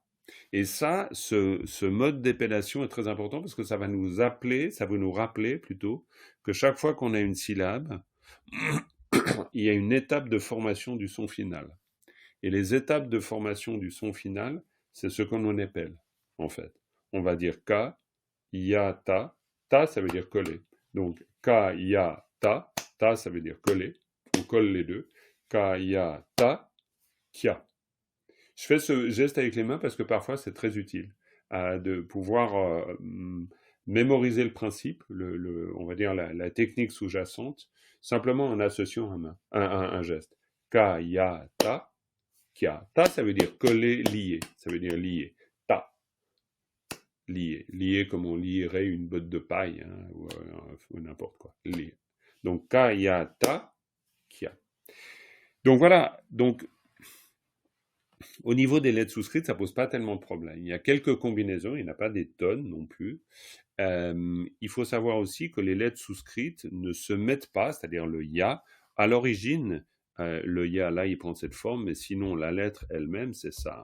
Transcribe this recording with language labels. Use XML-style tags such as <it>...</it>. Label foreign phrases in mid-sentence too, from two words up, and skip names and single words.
<fr>Et ça, ce mode d'épellation est très important parce que ça va nous appeler, ça va nous rappeler plutôt que chaque fois qu'on a une syllabe, il y a une étape de formation du son final. Et les étapes de formation du son final, c'est ce qu'on en appelle, en fait. On va dire ka, ya, ta. Ta, ça veut dire coller. Donc, ka, ya, ta. Ta, ça veut dire coller. On colle les deux. Ka, ya, ta, kia. Je fais ce geste avec les mains parce que parfois c'est très utile de pouvoir mémoriser le principe, on va dire la technique sous-jacente, simplement en associant un geste. Ka, ya, ta, kia. Ta, ça veut dire coller, lier. Ça veut dire lier. Ta, lier. Lier comme on lierait une botte de paille hein, ou n'importe quoi. Lier. Donc ka, ya, ta, kia. Donc voilà. Donc au niveau des lettres souscrites, ça pose pas tellement de problème. Il y a quelques combinaisons, il n'y en a pas des tonnes non plus. Il faut savoir aussi que les lettres souscrites ne se mettent pas, c'est-à-dire le ya. À l'origine, le ya, là, il prend cette forme, mais sinon, la lettre elle-même, c'est ça.</fr>